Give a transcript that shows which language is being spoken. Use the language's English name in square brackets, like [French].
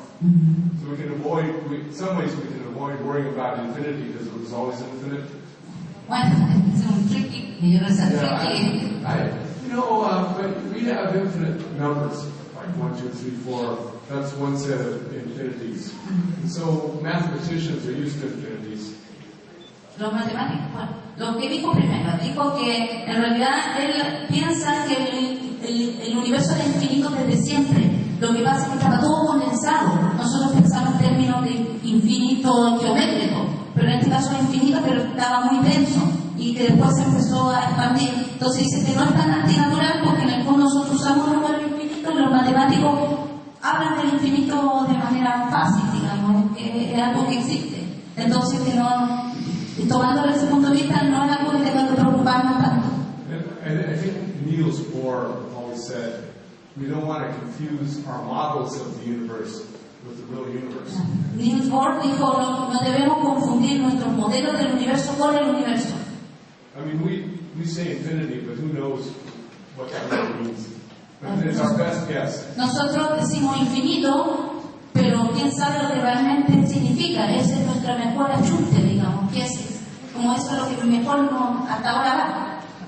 [English] So we can avoid, in some ways we can avoid worrying about infinity because it was always infinite. [Spanish] Bueno, es un tricky, yo no sé, tricky. [English] But we have infinite numbers, like 1, 2, 3, 4. That's one set of infinities. And so mathematicians are used to infinities. [Spanish] Los matemáticos, bueno, lo que dijo primero, dijo que en realidad él piensa que el universo era infinito desde siempre. Lo que pasa es que estaba todo condensado. Nosotros pensamos en términos de infinito geométrico, pero en este caso es infinito, pero estaba muy denso. Y y que después se empezó a expandir. Entonces dice que no es tan antinatural porque en el fondo nosotros usamos el número infinito y los matemáticos hablan del infinito de manera fácil, digamos, que es algo que existe. Entonces que no, tomándolo desde ese punto de vista, no es algo que tenga que preocuparnos tanto. [English] And I think Niels Bohr always said, we don't want to confuse our models of the universe with the real universe. [Spanish] Niels Bohr dijo, no debemos confundir nuestros modelos del universo con el universo. [English] I mean, we say infinity, but who knows what that really means? It's our best guess. [Spanish] Nosotros decimos infinito, pero quién sabe lo que realmente significa. Ese es nuestro mejor ajuste, digamos, que es como eso es lo que mejor nos hasta ahora va.